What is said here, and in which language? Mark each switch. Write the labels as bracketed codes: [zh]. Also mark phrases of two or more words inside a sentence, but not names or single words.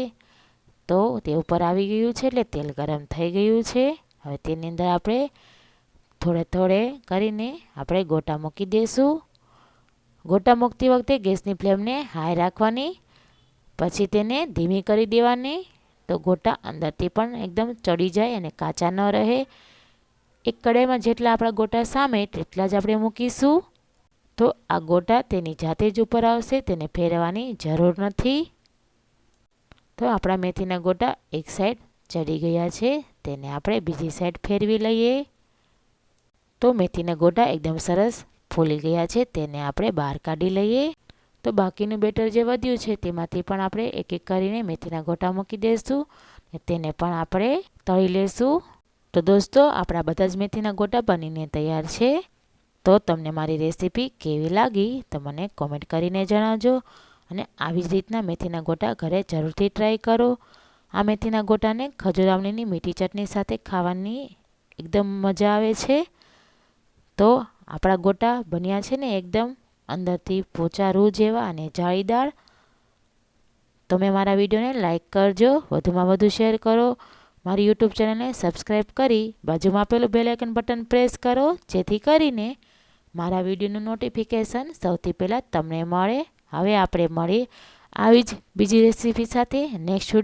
[gu] તો તે ઉપર આવી ગયું છે એટલે તેલ ગરમ થઈ ગયું છે। હવે તેની અંદર આપણે થોડે થોડે કરીને આપણે ગોટા મૂકી દેશું। ગોટા મૂકતી વખતે ગેસની ફ્લેમને હાઈ રાખવાની, પછી તેને ધીમી કરી દેવાની। તો ગોટા અંદરથી પણ એકદમ ચઢી જાય અને કાચા ન રહે। એક કઢાઈમાં જેટલા આપણા ગોટા સામે તેટલા જ આપણે મૂકીશું। તો આ ગોટા તેની જાતે જ ઉપર આવશે, તેને ફેરવાની જરૂર નથી। તો આપણા મેથીના ગોટા એક સાઇડ ચઢી ગયા છે, તેને આપણે બીજી સાઇડ ફેરવી લઈએ। તો મેથીના ગોટા એકદમ સરસ ફૂલી ગયા છે, તેને આપણે બહાર કાઢી લઈએ। તો બાકીનું બેટર જે વધ્યું છે તેમાંથી પણ આપણે એક એક કરીને મેથીના ગોટા મૂકી દેશું, તેને પણ આપણે તળી લેશું। તો દોસ્તો, આપણા બધા જ મેથીના ગોટા બનીને તૈયાર છે। તો તમને મારી રેસિપી કેવી લાગી તો મને કૉમેન્ટ કરીને જણાવજો। અને આવી જ રીતના મેથીના ગોટા ઘરે જરૂરથી ટ્રાય કરો। આ મેથીના ગોટાને ખજૂર આવળીની મીઠી ચટણી સાથે ખાવાની એકદમ મજા આવે છે। તો આપણા ગોટા બન્યા છે ને એકદમ અંદરથી પોચા રૂ જેવા અને જાળીદાર। તમે મારા વિડીયોને લાઇક કરજો, વધુમાં વધુ શેર કરો, મારી યુટ્યુબ ચેનલને સબસ્ક્રાઈબ કરી બાજુમાં આપેલું [en] bell icon button press [gu] કરો, જેથી કરીને મારા વિડીયોનું નોટિફિકેશન સૌથી પહેલાં તમને મળે. હવે આપણે મળીએ આવી જ બીજી રેસીપી સાથે નેક્સ્ટ વિડીયોમાં.